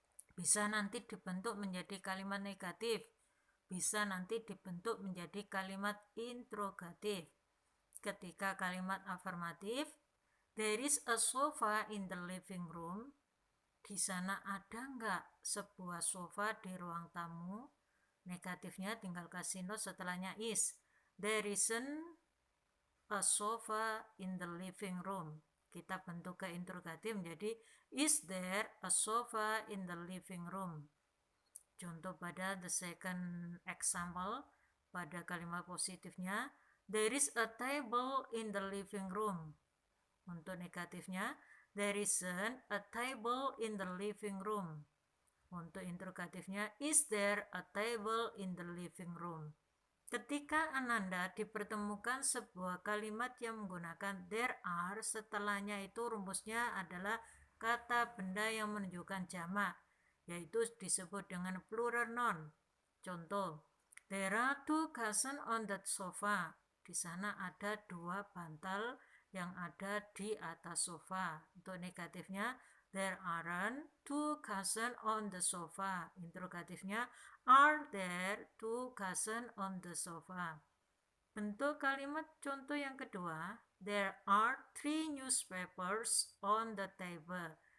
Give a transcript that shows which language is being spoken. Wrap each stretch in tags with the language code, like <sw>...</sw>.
<id>Bisa nanti dibentuk menjadi kalimat negatif. Bisa nanti dibentuk menjadi kalimat interrogatif. Ketika kalimat afirmatif,</id> <en>there is a sofa in the living room.</en> <id>Di sana ada nggak sebuah sofa di ruang tamu? Negatifnya tinggal kasih note setelahnya is.</id> <en>There isn't a sofa in the living room.</en> <id>Kita bentuk ke interrogatif menjadi</id> <en>is there a sofa in the living room?</en> <id>Contoh pada</id> <en>the second example,</en> <id>pada kalimat positifnya,</id> <en>there is a table in the living room.</en> <id>Untuk negatifnya,</id> <en>there isn't a table in the living room.</en> <id>Untuk interrogatifnya,</id> <en>is there a table in the living room?</en> <id>Ketika Ananda dipertemukan sebuah kalimat yang menggunakan there are, setelahnya itu rumusnya adalah kata benda yang menunjukkan jamak, yaitu disebut dengan plural noun.</id> <en>Contoh, there are two cushions on that sofa.</en> <id>Di sana ada dua bantal yang ada di atas sofa. Untuk negatifnya,</id> <en>there aren't two cushions on the sofa. Interrogatifnya, are there two cushions on the sofa?</en> <id>Bentuk kalimat contoh yang kedua,</id> <en>there are three newspapers on the table.</en>